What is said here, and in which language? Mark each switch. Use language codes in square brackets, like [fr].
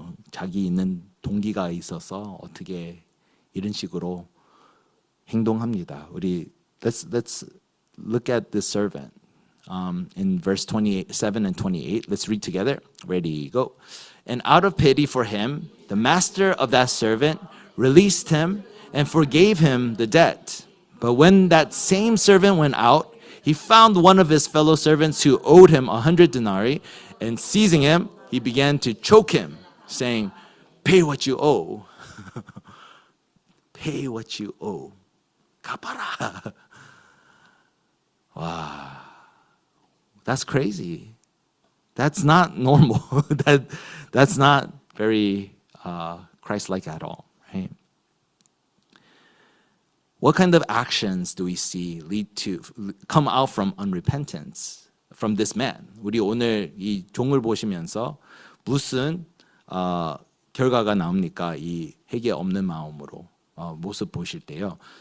[ko] 자기 있는 동기가 있어서 어떻게 이런 식으로 행동합니다. [en] 우리 let's look at this servant in verse 27 and 28. Let's read together. Ready, go. And out of pity for him, the master of that servant released him and forgave him the debt. But when that same servant went out, he found one of his fellow servants who owed him 100 denarii, and seizing him, he began to choke him, saying, "Pay what you owe." Pay what you owe. [ko] 갚아라. [en] Wow. That's crazy. That's not normal. That's not very Christ-like at all, right? What kind of actions do we see come out from unrepentance from this man? [ko] 우리 오늘 이 종을 보시면서 무슨 결과가 나옵니까? 이 회개 없는 마음으로 모습 보실 때요.